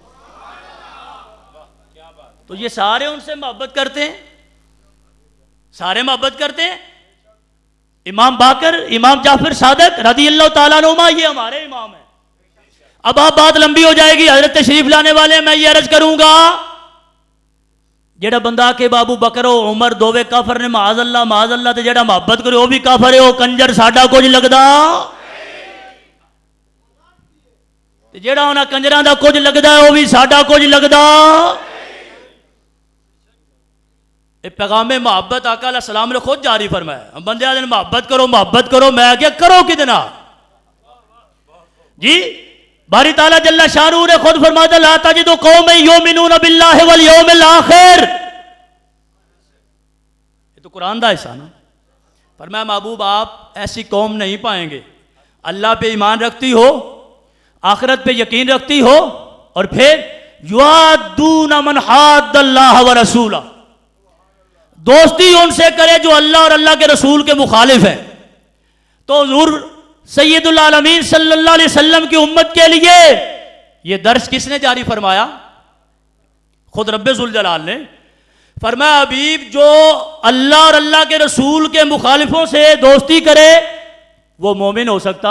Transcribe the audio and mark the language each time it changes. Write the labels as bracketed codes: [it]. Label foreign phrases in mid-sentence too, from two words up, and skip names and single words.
[ur] تو یہ سارے ان سے محبت کرتے ہیں، سارے محبت کرتے ہیں۔ امام باقر، امام جعفر صادق [ar] رضی اللہ تعالیٰ عنہما [ur] یہ ہمارے امام ہیں۔ اب آپ بات لمبی ہو جائے گی، حضرت تشریف لانے والے میں یہ عرض کروں گا، [pa] جیڑا بندہ کہ ابو بکر و عمر دووے کافر نے معاذ اللہ تے جیڑا محبت کرے وہ بھی کافر ہے، وہ کنجر ساڈا کچھ لگدا تے جیڑا انہاں کنجراں دا کچھ لگدا ہے وہ بھی ساڈا کچھ لگدا۔ [ur] پیغام محبت آقا علیہ السلام نے خود جاری فرمایا، ہم بندے آدھے محبت کرو، میں کیا کرو کتنا جی؟ باری تعالیٰ جل شانہ نے خود فرمایا [ar] لا تجد قوما یؤمنون باللہ والیوم الآخر، [pa] یہ تو قرآن دا حصہ نا۔ [ur] فرمایا محبوب آپ ایسی قوم نہیں پائیں گے اللہ پہ ایمان رکھتی ہو، آخرت پہ یقین رکھتی ہو، اور پھر [ar] یوادون من حاد اللہ ورسولہ، [ur] دوستی ان سے کرے جو اللہ اور اللہ کے رسول کے مخالف ہیں۔ تو حضور سید العالمین [ar] صلی اللہ علیہ وسلم [ur] کی امت کے لیے یہ درس کس نے جاری فرمایا؟ خود رب ذوالجلال نے فرمایا حبیب جو اللہ اور اللہ کے رسول کے مخالفوں سے دوستی کرے وہ مومن ہو سکتا؟